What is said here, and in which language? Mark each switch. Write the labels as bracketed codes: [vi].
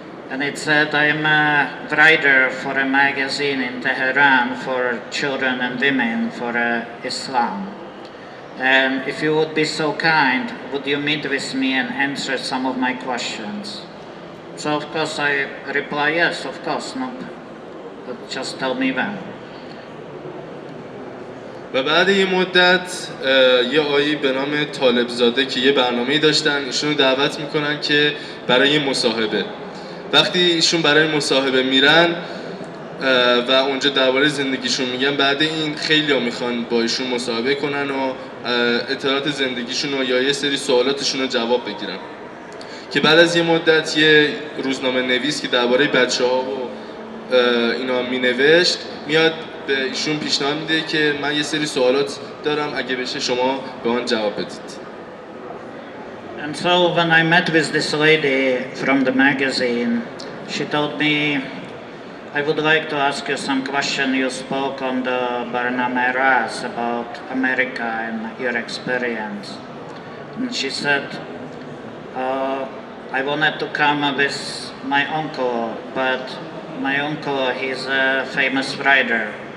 [en] And it said, I am a writer for a magazine in Tehran for children and women for Islam. And if you would be so kind, would you meet with me and answer some of my questions? So of course I reply, yes, of course, no, but just tell me when. [fa] و بعد یه مدت یه آقایی به نام طالبزاده که یه برنامه‌ای داشتن، ایشون رو دعوت میکنن که برای مصاحبه. وقتی ایشون برای مصاحبه میرن و اونجا درباره زندگیشون میگن، بعد این خیلی‌ها میخوان با ایشون مصاحبه کنن و اطلاعات زندگیشون و یا یه سری سوالاتشون رو جواب بگیرن. که بعد از یه مدت یه روزنامه نویس که درباره بچه‌ها و اینا مینوشت میاد به ایشون پیشنهاد میده که من یه سری سوالات دارم اگه بشه شما به آن جواب بدید. [en] And so when I met with this lady from the magazine, she told me, I would like to ask you some question. You spoke on the Barnameras about America and your experience. And she said, I wanted to come with my uncle, but my uncle, he's a famous writer.